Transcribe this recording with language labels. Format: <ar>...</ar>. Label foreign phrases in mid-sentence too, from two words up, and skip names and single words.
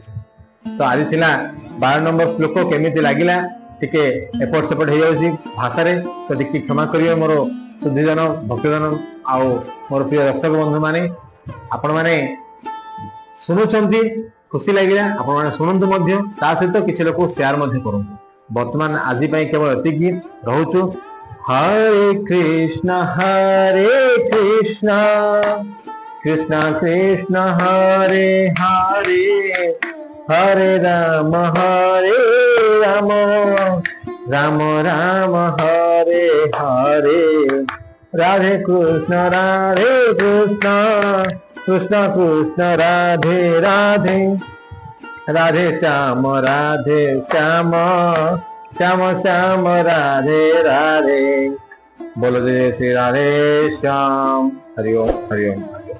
<or>ତ ଆଜି ଥିଲା 12 ନମ୍ବର ଶ୍ଳୋକ କେମିତି ଲାଗିଲା ଟିକେ ଏପଟ ସେପଟ ହୋଇ ଯାଉଛି ଭାଷା ରେ ତ ଟିକେ କ୍ଷମା କରିବ ମୋର ସୁଧୀଜନ ଭକ୍ତଜନ ଆଉ ମୋର ପ୍ରିୟ ଦର୍ଶକ ବନ୍ଧୁ ମାନେ ଆପଣ ମାନେ ଶୁଣୁଛନ୍ତି ଖୁସି ଲାଗିଲା ଆପଣ ମାନେ ଶୁଣନ୍ତୁ ମଧ୍ୟ ତା ସହିତ କିଛି ଲୋକ ସେୟାର ମଧ୍ୟ କରନ୍ତୁ। ବର୍ତ୍ତମାନ ଆଜି ପାଇଁ କେବଳ ଏତିକି ରହୁଛୁ।</or> <sa>हरे कृष्ण कृष्ण कृष्ण हरे हरे हरे राम राम राम हरे हरे राधे कृष्ण कृष्ण कृष्ण राधे राधे राधे श्याम श्याम श्याम राधे राधे।</sa> <hi>बोलो जय श्री राधे श्याम।</hi> <sa>हरि ओम हरि ओम।</sa>